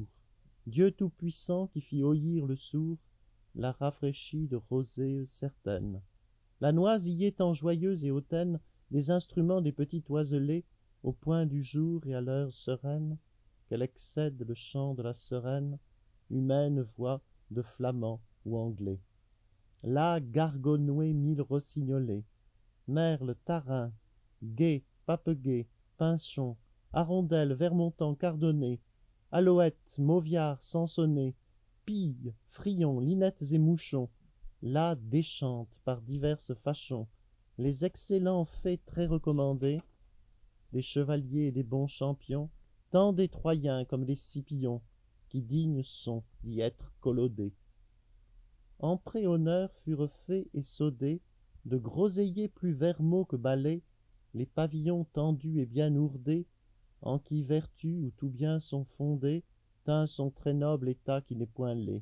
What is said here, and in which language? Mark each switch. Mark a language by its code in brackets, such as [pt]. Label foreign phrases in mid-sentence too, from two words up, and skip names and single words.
[fr] Dieu tout-puissant qui fit ouïr le sourd l'a rafraîchi de rosées certaines. La noise y est tant joyeuse et hautaine des instruments des petits oiselets au point du jour et à l'heure sereine qu'elle excède le chant de la sereine humaine voix de flamand ou anglais. Là gargonouer 1000 rossignols, merles, tarins, gués, papegués, pinchons, hirondelles, vermontants, cardonnés, alouettes, mauviards, sansonnets, pilles, frions, linettes et mouchons, là déchantent par diverses façons les excellents faits très recommandés des chevaliers et des bons champions, tant des Troyens comme des Scipillons, qui dignes sont d'y être collodés. En pré-honneur furent faits et sodés de groseilliers plus vermeaux que balais, les pavillons tendus et bien ourdés, en qui vertu ou tout bien sont fondés, tint son très noble état qui n'est point laid.